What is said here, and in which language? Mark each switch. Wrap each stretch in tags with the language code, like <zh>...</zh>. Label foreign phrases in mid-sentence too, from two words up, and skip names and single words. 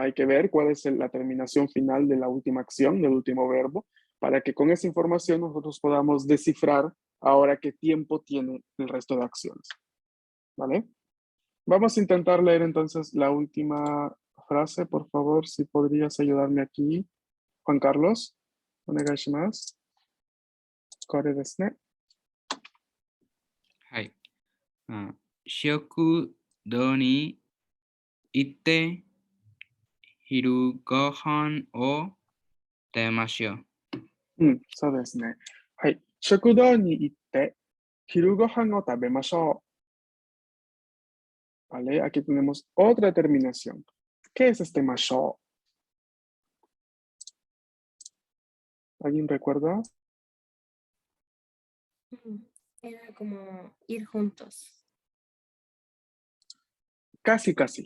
<es>Hay que ver cuál es la terminación final de la última acción, del último verbo, para que con esa información nosotros podamos descifrar ahora qué tiempo tiene el resto de acciones. ¿Vale? Vamos a intentar leer entonces la última frase, por favor, si podrías ayudarme aquí. Juan Carlos,</es> <ja>お願いします. これですね. はい。食堂に行って昼ご飯を食べましょう。そうですね。はい。食堂に行って昼ご飯を食べましょう。</ja> <es>Vale, aquí tenemos otra terminación. ¿Qué es este masho? ¿Alguien recuerda? Era como ir juntos. Casi, casi.</es>